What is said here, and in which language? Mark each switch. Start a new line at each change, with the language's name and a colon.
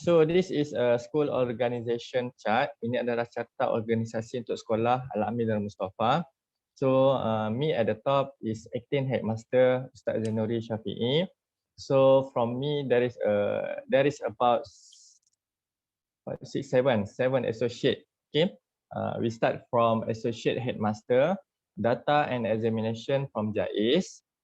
English: So this is a school organization chart.
Malay: Ini adalah carta organisasi untuk sekolah Al-Amin Darul Mustafa.
English: So me at the top is acting headmaster Ustaz Zainuri Syafi'i. So from me there is about seven associate. Okay, we start from associate headmaster, data and examination from JAIS.